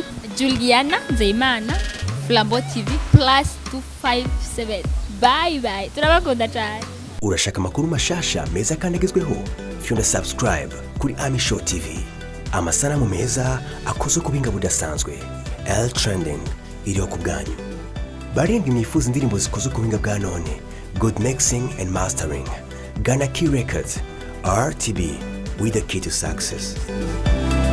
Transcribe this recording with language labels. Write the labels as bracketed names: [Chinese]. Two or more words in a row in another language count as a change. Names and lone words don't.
[Rundi] Juliana Nzeyimana Flambeau TV +257 bye turabakunda cyane urashaka amakuru mashasha meza kandi agezweho fyonda subscribe kuri Ami Show TV amasanamu meza akoze ku binga budasanzwe L trending iriho ku bwanyu barindwi mwifuza indirimbo zikoze ku binga bwa none [English] good mixing and mastering [Rundi] Ghana Key Records RTB [English] with the key to success.